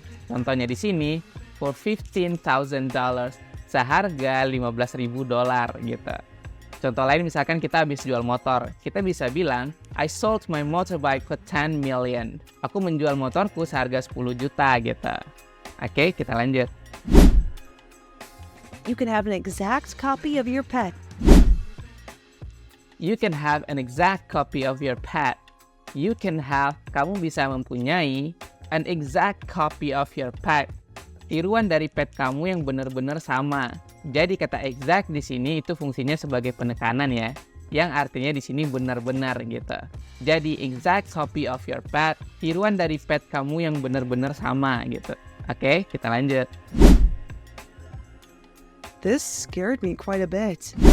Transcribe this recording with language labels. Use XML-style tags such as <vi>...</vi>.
<id>Contohnya di sini for $15,000, seharga $15,000 gitu. Contoh lain misalkan kita habis jual motor, kita bisa bilang</id> <en>I sold my motorbike for 10 million.</en> <id>Aku menjual motorku seharga 10 juta gitu. Oke, kita lanjut.</id> <en>You can have an exact copy of your pet. You can have an exact copy of your pet. You can have,</en> <id>kamu bisa mempunyai</id> <en>an exact copy of your pet.</en> <id>Tiruan dari pet kamu yang benar-benar sama. Jadi kata exact di sini itu fungsinya sebagai penekanan ya, yang artinya di sini benar-benar gitu. Jadi</id> <en>exact copy of your pet,</en> <id>tiruan dari pet kamu yang benar-benar sama gitu. Oke, kita lanjut.</id> <en>This scared me quite a bit.</en>